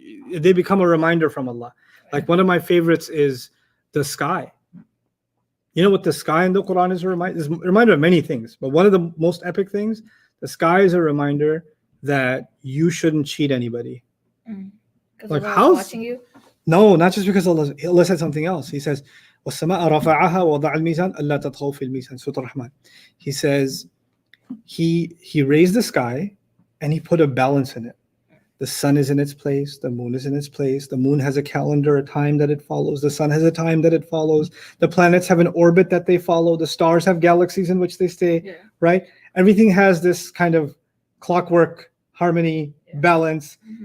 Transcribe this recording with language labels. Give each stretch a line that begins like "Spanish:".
English: They become a reminder from Allah. Like one of my favorites is the sky. You know what the sky in the Quran is a reminder of many things, but one of the most epic things, the sky is a reminder that you shouldn't cheat anybody. Like Allah is watching you? No, not just because Allah said something else. He says,
Arabic: وَالسَّمَاءَ رَفَعَهَا وَوَضَعَ الْمِيزَانَ أَلَّا تَطْغَوْا فِي الْمِيزَانِ Surah Ar-Rahman.
English: He says, He raised the sky and he put a balance in it. The sun is in its place, the moon is in its place. The moon has a calendar, a time that it follows. The sun has a time that it follows. The planets have an orbit that they follow. The stars have galaxies in which they stay, right? Everything has this kind of clockwork, harmony, balance.